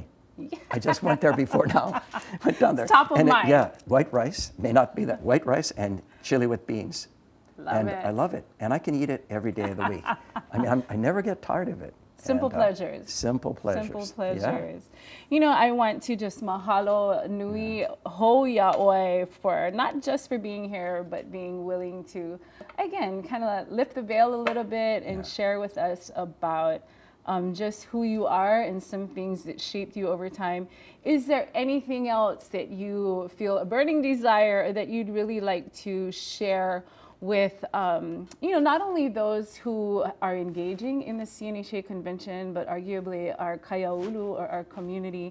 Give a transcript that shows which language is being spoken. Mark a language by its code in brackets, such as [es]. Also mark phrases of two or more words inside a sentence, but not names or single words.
[en] I just went there before now. Went down there. Top of mind. White rice, may not be that. White rice and chili with beans. Love it. I love it. And I can eat it every day of the week. I mean, I never get tired of it. Simple pleasures. Simple pleasures. Simple pleasures. I want to just [haw] mahalo nui ho yaoi [en] for not just for being here, but being willing to, again, kind of lift the veil a little bit and share with us about just who you are and some things that shaped you over time. Is there anything else that you feel a burning desire or that you'd really like to share with, not only those who are engaging in the CNHA convention, but arguably our kaiaulu or our community?